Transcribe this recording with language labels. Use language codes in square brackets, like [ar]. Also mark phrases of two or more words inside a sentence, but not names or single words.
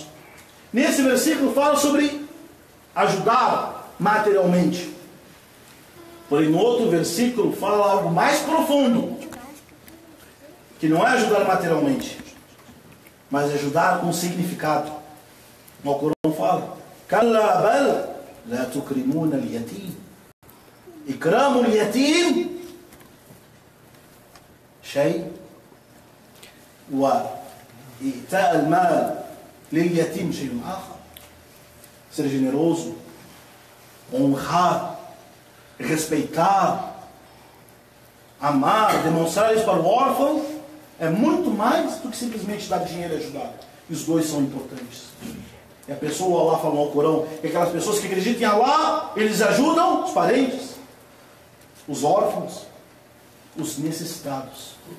[pt] Nesse versículo fala sobre ajudar materialmente. Porém, no outro versículo fala algo mais profundo, que não é ajudar materialmente, mas ajudar com significado. O Corão fala: [ar] كلا بل لا تكرمون اليتيم. إكرام اليتيم شيء وإعطاء المال لليتيم شيء آخر. [pt] Ser generoso, honrar, respeitar, amar, demonstrar isso para o órfão é muito mais do que simplesmente dar dinheiro e ajudar. E os dois são importantes. E a pessoa, Allah fala no Corão, que aquelas pessoas que acreditam em Allah, eles ajudam os parentes, os órfãos, os necessitados.